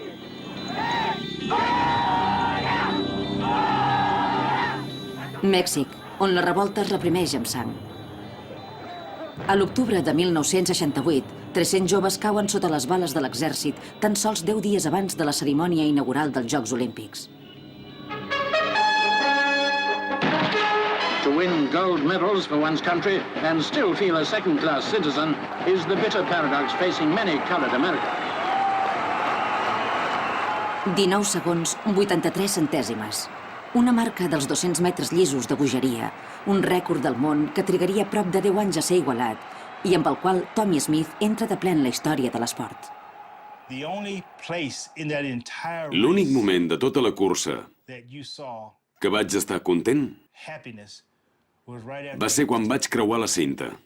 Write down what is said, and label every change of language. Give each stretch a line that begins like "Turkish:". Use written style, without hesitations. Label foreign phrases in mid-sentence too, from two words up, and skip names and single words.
Catalan: Mèxic, on la revolta es reprimeix amb sang. A l'octubre de 1968, 300 joves cauen sota les bales de l'exèrcit tan sols 10 dies abans de la cerimònia inaugural dels Jocs Olímpics.
English: To win gold medals for one's country and still feel a second-class citizen is the bitter paradox facing many colored Americans.
Catalan: 19 segons, 83 centèsimes. Una marca dels 200 metres llisos de bogeria, un rècord del món que trigaria prop de 10 anys a ser igualat i amb el qual Tommie Smith entra de ple en la història de l'esport. L'únic moment de tota la cursa que vaig estar content va ser quan vaig creuar la cinta.